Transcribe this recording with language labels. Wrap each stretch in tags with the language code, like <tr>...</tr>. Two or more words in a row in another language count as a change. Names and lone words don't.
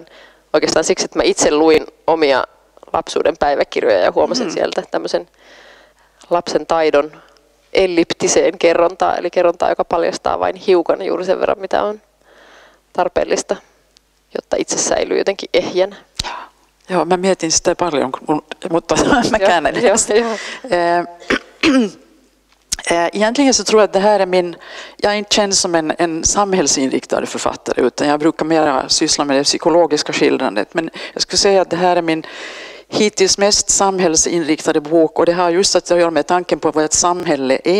<fi>Oikeastaan siksi, että mä itse luin omia lapsuuden päiväkirjoja ja huomasin sieltä tämmöisen lapsen taidon elliptiseen kerrontaa, eli kerrontaa, joka paljastaa vain hiukan juuri sen verran, mitä on tarpeellista, jotta itse säilyy jotenkin ehjänä. Joo, mä mietin sitä paljon, mutta mä käännän</fi> <sv>Egentligen så tror jag att det här är jag är inte känd som en samhällsinriktad författare, utan jag brukar mera syssla med det psykologiska skildrandet. Men jag skulle säga att det här är min hittills mest samhällsinriktade bok, och det har just att göra med tanken på vad ett samhälle är.</sv>